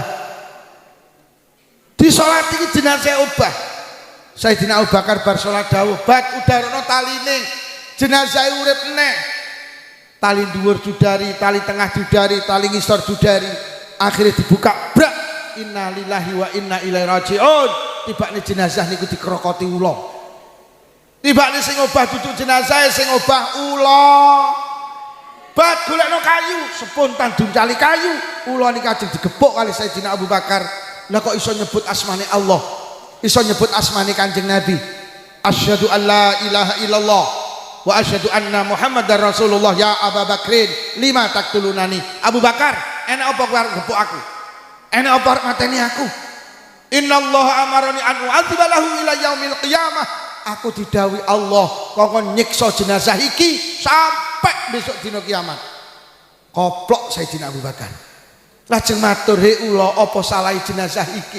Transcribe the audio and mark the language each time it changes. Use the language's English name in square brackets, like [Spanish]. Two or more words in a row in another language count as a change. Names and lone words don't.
[Javanese] Disolati ki jenazah obah. Sayyidina Abu Bakar bar salat dawuh, "Bat udarono taline. Jenazah urip meneh." Tali dhuwur judari, tali tengah judari, tali ngisor judari. Akhirnya dibuka, brak. [Arabic] إنا لله وإنا إليه راجعون. [Javanese] Tibane jenazah niku dikrokoti ula. Tibane sing obah duduk jenazah sing obah ula. Bat golekno kayu, spontan duncali kayu. Ula niki ajeng digepuk kali Sayyidina Abu Bakar. Lah kok iso nyebut asmane Allah? Iso nyebut asmane Kanjeng Nabi. [Arabic] أشهد أن لا إله إلا الله وأشهد أن محمدا رسول الله. يا أبا بكر، لم تقتلني. [Javanese] Abu Bakar, enak apa kowe arep gepuk aku? Enak apa mateni aku? [Arabic] إن الله أمرني أن أعذبه إلى يوم القيامة. [Javanese] Aku didhawuhi Allah kongkon nyiksa jenazah iki sampai besok dina kiamat. Koplok Sayyidina Abu Bakar. Lajeng matur, "He ula, apa salah jenazah iki?